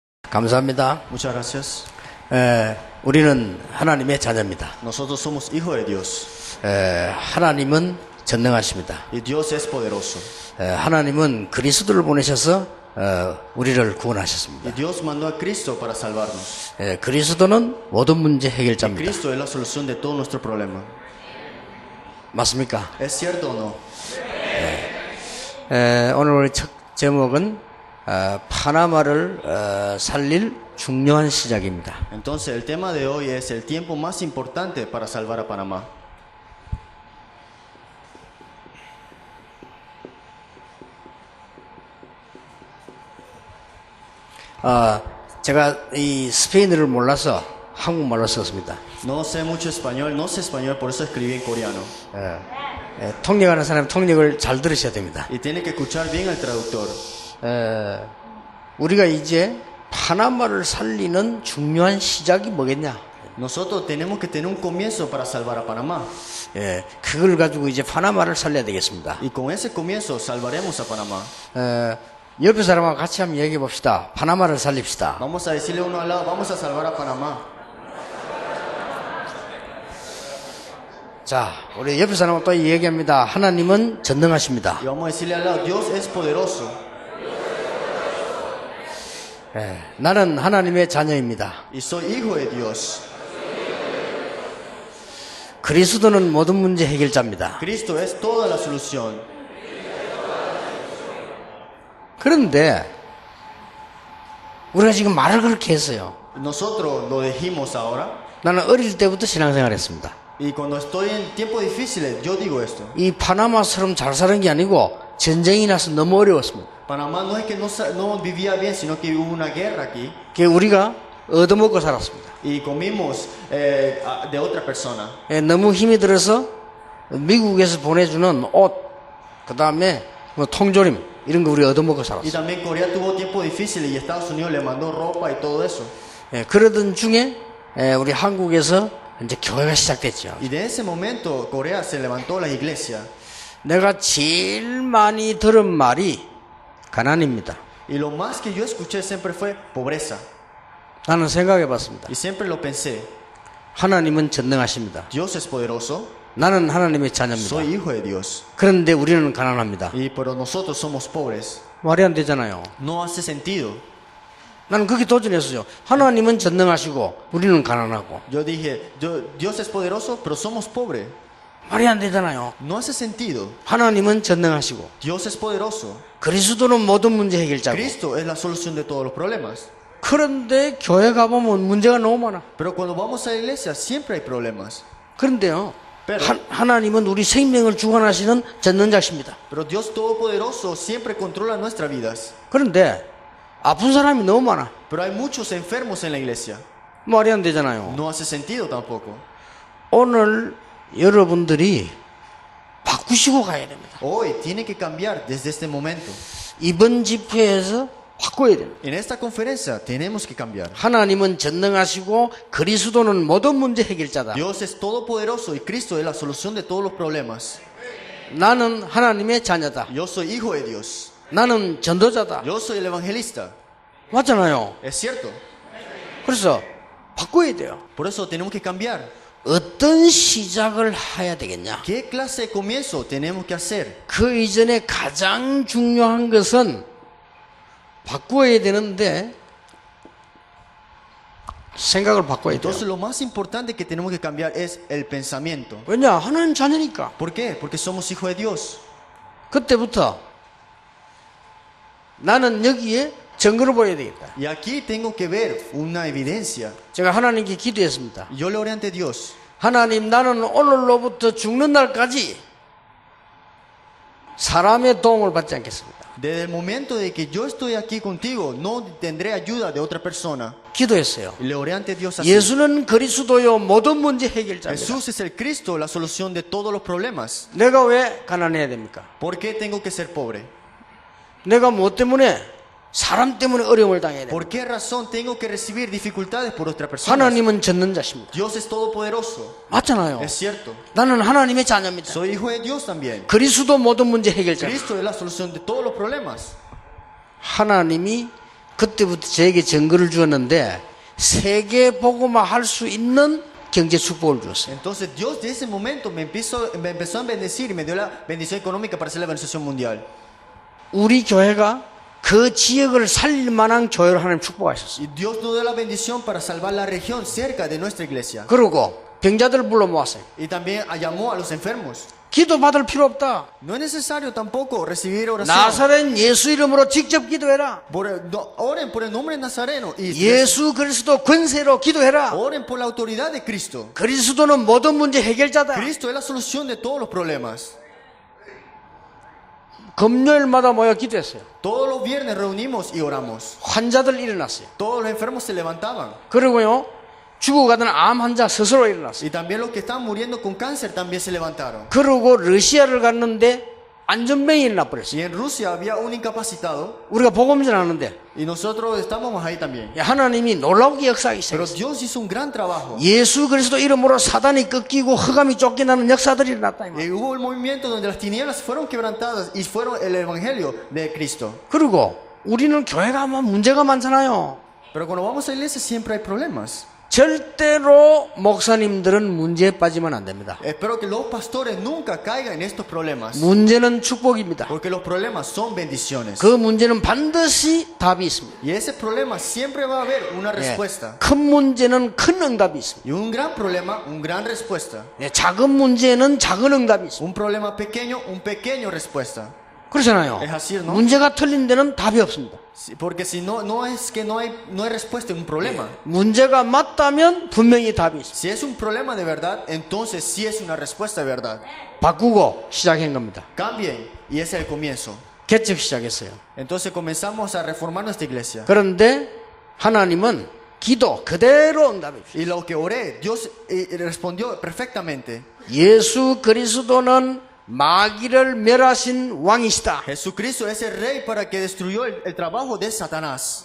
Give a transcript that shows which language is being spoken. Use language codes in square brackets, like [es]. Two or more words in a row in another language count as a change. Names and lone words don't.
[ko] 감사합니다. [es] Muchas gracias. [ko] 우리는 하나님의 자녀입니다. [es] Nosotros somos hijos de Dios. [ko] 하나님은 전능하십니다. [es] Y Dios es poderoso. [ko] 하나님은 그리스도를 보내셔서 우리를 구원하셨습니다. [es] Y Dios mandó a Cristo para salvarnos. [ko] 그리스도는 모든 문제 Y 해결자입니다. [es] Cristo es la solución de todo nuestro problema. [ko] 맞습니까? [es] ¿Es cierto o no? [ko] 오늘 우리 첫 제목은 파나마를 살릴 중요한 시작입니다. [es] Entonces el tema de hoy es el tiempo más importante para salvar a Panamá. [ko] 제가 이 스페인어를 몰라서 한국말로 썼습니다. [es] No sé mucho español, no sé español, por eso escribí en coreano. [ko] 통역하는 사람 통역을 잘 들으셔야 됩니다. [es] Y tiene que escuchar bien al traductor. [ko] 우리가 이제 파나마를 살리는 중요한 시작이 뭐겠냐? [es] Nosotros tenemos que tener un comienzo para salvar a Panamá. [ko] 그걸 가지고 이제 파나마를 살려야 되겠습니다. [es] Y con ese comienzo salvaremos a Panamá. [ko] 옆에 사람하고 같이 한번 얘기해 봅시다. 파나마를 살립시다. [es] Vamos a decirle uno al lado, vamos a salvar a Panamá. [ko] 자, 우리 옆에 사람하고 또 얘기합니다. 하나님은 전능하십니다. [es] Y vamos a decirle al lado, Dios es poderoso. [ko] 나는 하나님의 자녀입니다. [es] Y soy hijo de Dios. [ko] 그리스도는 모든 문제 해결자입니다. [es] Cristo es toda la solución. [ko] 그런데 우리가 지금 말을 그렇게 했어요. [es] Nosotros lo dijimos ahora. [ko] 나는 어릴 때부터 신앙생활 했습니다. [es] Y cuando estoy en tiempos difíciles, yo digo esto. [ko] 이 파나마처럼 잘 사는 게 아니고 전쟁이 나서 너무 어려웠습니다. [es] Panamá no es que no vivía bien, sino que hubo una guerra aquí. [ko] 우리가 얻어먹고 살았습니다. [es] Y comimos de otra persona. [ko] 너무 힘이 들어서 미국에서 보내주는 옷, 그 다음에 뭐 통조림 이런 거 우리 얻어먹고 Y 살았어요. [es] también Corea tuvo tiempos difíciles y Estados Unidos le mandó ropa y todo eso. [ko] 그러던 중에 우리 한국에서 이제 교회가 시작됐죠. [es] Y de ese momento Corea se levantó la iglesia. [ko] 내가 제일 많이 들은 말이 가난입니다. [es] Y lo más que yo escuché siempre fue pobreza. [ko] 나는 생각해봤습니다. [es] Y siempre lo pensé. [ko] 하나님은 전능하십니다. [es] Dios es poderoso. [ko] 나는 하나님의 자녀입니다. [es] Soy hijo de Dios. [ko] 그런데 우리는 가난합니다. [es] Pero nosotros somos pobres. [ko] 말이 안 되잖아요. [es] No hace sentido. [ko] 나는 그게 도전했어요. 하나님은 전능하시고 우리는 가난하고. [es] Yo dije, Dios es poderoso, pero somos pobres. [ko] 말이 안 되잖아요. [es] No hace sentido. [ko] 하나님은 전능하시고 [es] Dios es poderoso. [ko] 그리스도는 모든 문제 해결자고. [es] Cristo es la solución de todos los problemas. [ko] 그런데 교회 가보면 문제가 너무 많아. [es] Pero cuando vamos a la iglesia siempre hay problemas. [ko] 그런데요. Pero, 하나님은 우리 생명을 주관하시는 전능자십니다. [es] pero Dios Todopoderoso siempre controla nuestras vidas. [ko] 그런데 아픈 사람이 너무 많아. [es] Pero hay muchos enfermos en la iglesia. [ko] 말이 안 되잖아요. [es] No hace sentido tampoco. [ko] 오늘 여러분들이 바꾸시고 가야 됩니다. [es] Hoy tiene que cambiar desde este momento. [ko] 이번 집회에서 바꿔야 됩니다. [es] En esta conferencia tenemos que cambiar. [ko] 하나님은 전능하시고 그리스도는 모든 문제 해결자다. [es] Dios es todopoderoso y Cristo es la solución de todos los problemas. [ko] 나는 하나님의 자녀다. [es] Yo soy hijo de Dios. [ko] 나는 전도자다. [es] Yo soy el evangelista. [ko] 맞잖아요. [es] Es cierto. [ko] 그래서 바꿔야 돼요. [es] Por eso tenemos que cambiar. [ko] 어떤 시작을 해야 되겠냐? [es] ¿Qué clase de comienzo tenemos que hacer? [ko] 그 이전에 가장 중요한 것은 바꿔야 되는데 생각을 바꿔야 돼요. [es] Entonces lo más importante que tenemos que cambiar es el pensamiento. [ko] 왜냐? 하나님 자녀니까. [es] ¿Por qué? Porque somos hijos de Dios. [ko] 그때부터 나는 여기에 증거를 보여야 되겠다. [es] Y aquí tengo que ver una evidencia. [ko] 제가 하나님께 기도했습니다. [es] Yo le oré ante Dios. [ko] 하나님, 나는 오늘로부터 죽는 날까지 사람의 도움을 받지 않겠습니다. [es] Desde el momento de que yo estoy aquí contigo, no tendré ayuda de otra persona. [ko] 기도했어요. [es] Y le oré ante Dios así. [ko] 예수는 그리스도요 모든 문제 해결자입니다. [es] Jesús es el Cristo, la solución de todos los problemas. [ko] 내가 왜 가난해야 됩니까? [es] ¿Por qué tengo que ser pobre? [ko] 내가 뭐 때문에 사람 때문에 어려움을 당해야 됩니까? [es] ¿Por qué razón tengo que recibir dificultades por otra persona? [ko] 하나님은 전능자십니다. [es] Dios es todopoderoso. [ko] 맞잖아요. [es] Es cierto. [ko] 나는 하나님의 자녀입니다. [es] Soy hijo de Dios también. [ko] 그리스도 모든 문제 해결자. [es] Cristo es la solución de todos los problemas. [ko] 하나님이 그때부터 저에게 증거를 주었는데 세계 복음화 할 수 있는 경제 축복을 주었어요. [es] Entonces Dios de ese momento me empezó a bendecir y me dio la bendición económica para hacer la evangelización mundial. [ko] 우리 교회가 그 지역을 살릴 만한 교회로 하나님 축복하셨어요. [es] Y Dios nos dio la bendición para salvar la región cerca de nuestra iglesia. [ko] 그리고 병자들을 불러 모았어요. [es] Y también llamó a los enfermos. [ko] 기도받을 필요 없다. [es] No es necesario tampoco recibir oración. [ko] 나사렛 예수 이름으로 직접 기도해라. [es] Oren por el nombre de Nazareno y [ko] 예수 그리스도 권세로 기도해라. [es] oren por la autoridad de Cristo. [ko] 그리스도는 모든 문제 해결자다. [es] Cristo es la solución de todos los problemas. [ko] 금요일마다 모여 기도했어요. [es] Todos los viernes reunimos y oramos. [ko] 환자들 일어났어요. [es] Todos los enfermos se levantaban. [ko] 그리고요, 죽어가던 암 환자 스스로 일어났어요. [es] Y también los que estaban muriendo con cáncer también se levantaron. [ko] 그리고 러시아를 갔는데 안전병이 일어나 버렸어요. [es] Y en Rusia había un incapacitado [ko] 우리가 복음 전하는데 [es] y nosotros estábamos ahí también. [ko] 하나님이 놀라우게 역사하기 Pero 시작했어요. [es] Dios hizo un gran trabajo. [ko] 예수 그리스도 이름으로 사단이 꺾이고 흑암이 쫓겨나는 역사들이 일어났다. 이 말. [es] Y hubo el movimiento donde las tinieblas fueron quebrantadas y fueron el evangelio de Cristo. [ko] 그리고 우리는 교회가 문제가 많잖아요. [es] Pero cuando vamos a la iglesia siempre hay problemas. [ko] 절대로 목사님들은 문제에 빠지면 안 됩니다. [es] Espero que los pastores nunca caigan en estos problemas. [ko] 문제는 축복입니다. [es] Porque los problemas son bendiciones. [ko] 그 문제는 반드시 답이 있습니다. [es] Y ese problema siempre va a haber una 예, respuesta. [ko] 큰 문제는 큰 응답이 있습니다. [es] Y un gran problema, un gran respuesta. [ko] 예, 작은 문제는 작은 응답이 있습니다. [es] Un problema pequeño, un pequeño respuesta. [ko] 그렇잖아요. [es] Es así, ¿no? [ko] 문제가 틀린 데는 답이 없습니다. [es] Porque si no, no es que no hay respuesta en un problema. [ko] 문제가 맞다면 분명히 답이 있습니다. [es] Si es un problema de verdad, entonces sí es una respuesta de verdad. [ko] 바꾸고 시작한 겁니다. [es] Cambien y ese es el comienzo. [ko] 개척 시작했어요. [es] Entonces comenzamos a reformar nuestra iglesia. [ko] 그런데 하나님은 기도 그대로 응답해 주셨어요. [es] Y lo que oré, Dios respondió perfectamente. [ko] 예수 그리스도는 마귀를 멸하신 왕이시다. [es] Jesucristo es el rey para que destruyó el trabajo de Satanás.